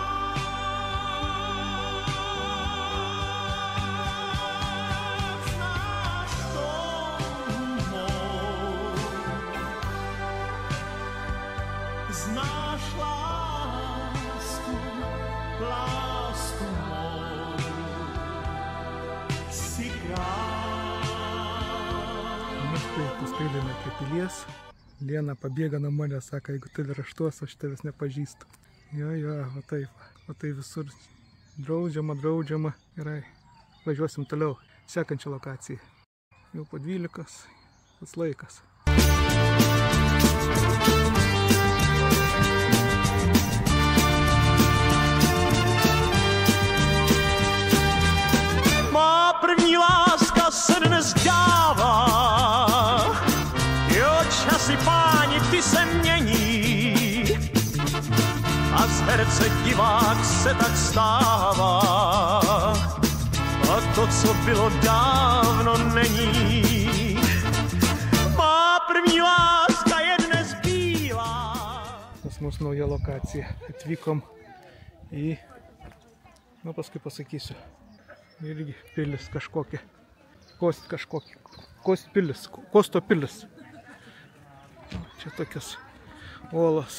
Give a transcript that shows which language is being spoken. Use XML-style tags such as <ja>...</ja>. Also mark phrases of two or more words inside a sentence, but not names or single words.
<cs>Znáš lásku, lásku mou, si král.</cs> <lt>Nu štai, paskaidėme prie pilies. Lena pabėga nuo manęs, sako, jeigu tai raštuos, aš tavęs nepažįstu. Jo, o taip visur draudžiama. Gerai, važiuosim toliau, sekančią lokaciją. Jau po 12, pats laikas.</lt> <cs>Má první láska se dnes dává, jo, časy páni, ty se mění. A z herce divák se tak stává. A to, co bylo dávno, není. Má první láska je dnes bílá.</cs> <lt>Pas mus nauja lokacija. Atvykom į, paskui pasakysiu, irgi pilis kažkokia. Kosto pilis. Čia tokios olos.</lt>